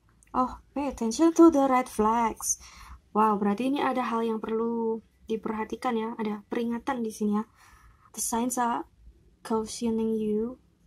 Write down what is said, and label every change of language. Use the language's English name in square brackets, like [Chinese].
[English] Oh, pay attention to the red flags. [Indonesian] Wow, berarti ini ada hal yang perlu diperhatikan ya, ada peringatan di sini ya. [English] The signs are cautioning you.